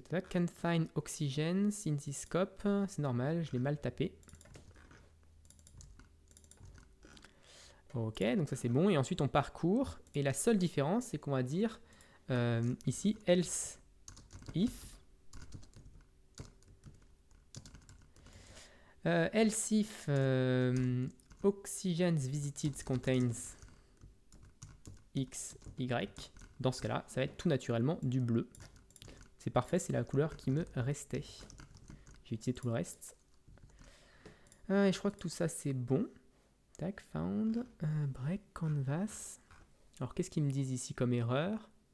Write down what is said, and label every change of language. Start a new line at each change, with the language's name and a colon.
English: Can find oxygens in this scope.
French: C'est normal, je l'ai mal tapé. Ok, donc ça c'est bon. Et ensuite on parcourt. Et la seule différence, c'est qu'on va dire ici else if.
English: Else if oxygens visited contains x, y.
French: Dans ce cas-là, ça va être tout naturellement du bleu. C'est parfait, c'est la couleur qui me restait. J'ai utilisé tout le reste. Et je crois que tout ça c'est bon. Tac, found, break canvas. Alors qu'est-ce qu'ils me disent ici comme erreur?